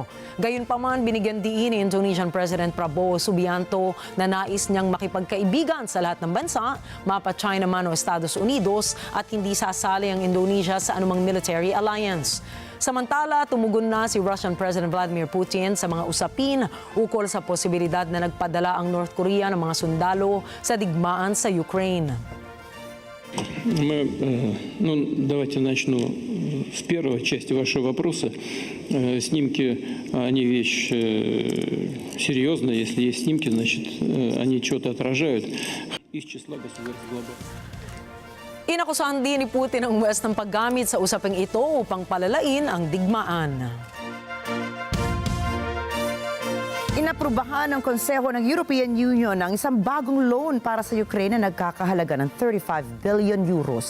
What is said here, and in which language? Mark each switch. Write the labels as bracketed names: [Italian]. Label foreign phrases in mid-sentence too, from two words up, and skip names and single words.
[Filipino] Gayunpaman, binigyan diin ni [English] Indonesian President [Filipino] Prabowo Subianto na nais niyang makipagkaibigan sa lahat ng bansa, mapa China man o Estados Unidos, at hindi sasali ang Indonesia sa anumang [English] military alliance. [Filipino] Samantala, tumugon na si [English] Russian President [Filipino] Vladimir Putin sa mga usapin ukol sa posibilidad na nagpadala ang North Korea ng mga sundalo sa digmaan sa Ukraine. [Russian] Давайте начну с первой части вашего вопроса. Снимки, они вещь серьезная. Если есть снимки, значит, они что-то отражают. Из числа государств глобальных. [Filipino] Inakusahan din ni Putin ang West ng paggamit sa usaping ito upang palalain ang digmaan. Inaprubahan ng Konseho ng European Union ang isang bagong loan para sa Ukraine na nagkakahalaga ng 35 [English] billion euros.